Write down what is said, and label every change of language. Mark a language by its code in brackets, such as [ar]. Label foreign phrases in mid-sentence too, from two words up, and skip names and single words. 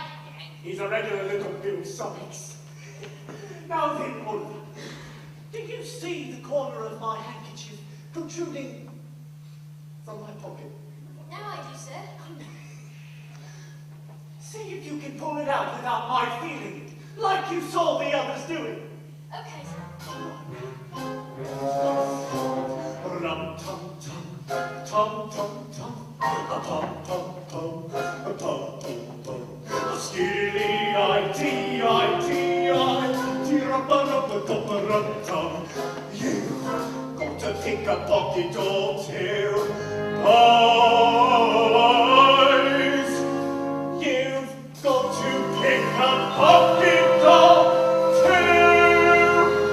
[en] He's a regular little Bill Summits. Now then, Oliver, did you see the corner of my handkerchief protruding from my pocket? Now I do, sir. See if you can pull it out without my feeling it, like you saw the others doing. Okay, sir. Rum tum tum, tum tum tum, a pum pum pum, a pum pum pum. A skiddy-I-T-I-T-I, tirappa-rappa-tuppa-rum-tum. You've got to pick a pocket or two. Boys, you've got to pick a pocket or two.